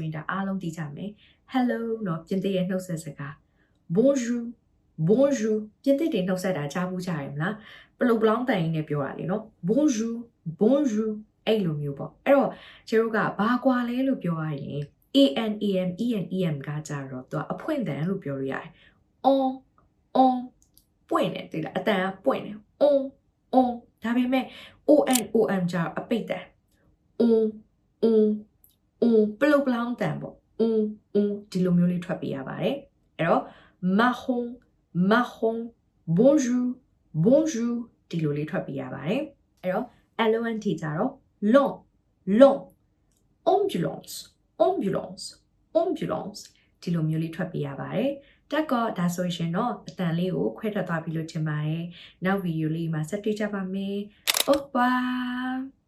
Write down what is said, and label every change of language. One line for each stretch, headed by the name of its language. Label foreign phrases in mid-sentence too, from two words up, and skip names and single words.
Burmese: ရင်ဒါအားလုံးသိကြမယ် hello เนาะပြင်သစ်ရဲ့နှုတ်ဆက်စကား bonjour ပြင်သစ်တွေနှုတ်ဆက်တာကြားဘူးကြရမလားပလုတ်ပလောင်းတန်ရင်းနဲ့ပြောတာလေเนาะ bonjour အဲ့လိုမျိုးပေါ့အဲ့တော့ကျတို့ကဘာကွာလဲလို့ပြောရရင် AN AM EN EM ကကြတော့သူကအဖွင့်တန်လို့ပြောလို့ရတယ် on ပွင့်တယ်သိလားအတန်ကပွင့်တယ် on ဒါပေမဲ့ ON OM ကြတော့အပိတ်တန် ပလုတ်ပလောင်းတန်ပေါ့ဒီလိုမျိုးလေးထွက်ပေးရပါတယ်အဲ့တော့
French: marron bonjour
Burmese: ဒီလိုလေးထွက်ပေးရပါတယ်အဲ့တော့ LONT ကြတော့
French: long ambulance
Burmese: ဒီလိုမျိုးလေးထွက်ပေးရပါတယ်တက်တော့ဒါဆိုရင်တော့အတန်လေးကိုခွဲထွက်သွားပြီလို့ထင်ပါတယ်နောက်ဗီဒီယိုလေးမှာဆက်တွေ့ကြပါမယ်
French: Au revoir